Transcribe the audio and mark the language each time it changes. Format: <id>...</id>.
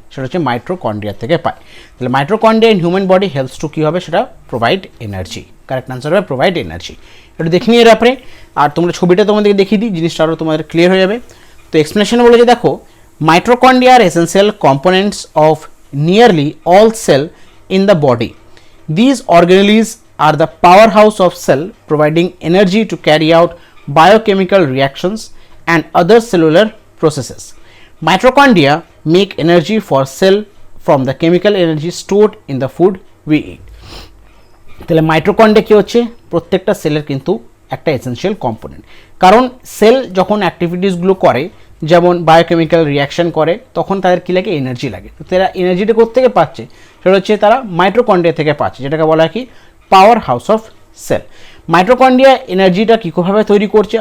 <bn>সেটা হচ্ছে মাইটোকন্ড্রিয়া থেকে পায়। তাহলে mitochondria</bn> <en>in human body helps to</en> <bn>কী হবে? সেটা প্রোভাইড এনার্জি। কারেক্ট আনসার হবে প্রোভাইড এনার্জি। এটা দেখে নিয়ে ব্যাপারে, আর তোমরা ছবিটা তোমাদেরকে দেখিয়ে দিই, জিনিসটা আরও তোমাদের ক্লিয়ার হয়ে যাবে। তো এক্সপ্লেনেশনে বলেছে দেখো,</bn> <en>Mitochondria are essential components of nearly all cell in the body. These organelles are the powerhouse of cell, providing energy to carry out biochemical reactions and other cellular processes. Mitochondria make energy for cell from the chemical energy stored in the food we eat.</en> <bn>তাহলে mitochondria কি হচ্ছে? প্রত্যেকটা সেলের কিন্তু একটা essential component. কারণ sell যখন অ্যাক্টিভিটিসগুলো করে, যেমন বায়োকেমিক্যাল রিয়াকশন করে, তখন তাদের কী লাগে? এনার্জি লাগে। তো তারা এনার্জিটা কোত্থেকে পাচ্ছে? সেটা হচ্ছে তারা মাইটোকন্ড্রিয়া থেকে পাচ্ছে, যেটাকে বলা হয় কি? Power house of sell. Mitochondria এনার্জিটা কীভাবে তৈরি করছে?</bn>